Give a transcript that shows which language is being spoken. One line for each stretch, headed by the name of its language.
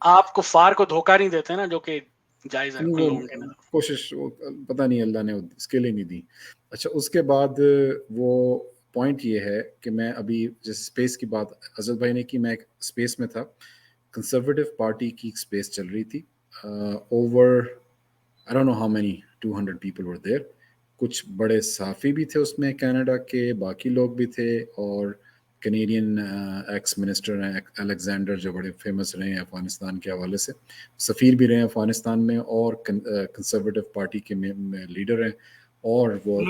Urdu: آپ کفار کو دھوکہ نہیں دیتے نا, جو کہ جائز ہے ان وہ لوگوں کے نظر. کوشش پتہ نہیں اللہ نے اس کے لیے نہیں دی. اچھا, اس کے بعد وہ پوائنٹ یہ ہے کہ میں ابھی جیسے اسپیس کی بات حضرت بھائی نے کی, میں ایک اسپیس میں تھا, کنسرویٹو پارٹی کی اسپیس چل رہی تھی.
English: Over I don't know how many 200 people were there.
Urdu: کچھ بڑے صحافی بھی تھے اس میں کینیڈا کے, باقی لوگ بھی تھے, اور کینیڈین ایکس منسٹر ہیں الیگزینڈر جو بڑے فیمس رہے ہیں افغانستان کے حوالے سے, سفیر بھی رہے ہیں افغانستان میں, اور کنسرویٹو پارٹی کے لیڈر ہیں, اور وہ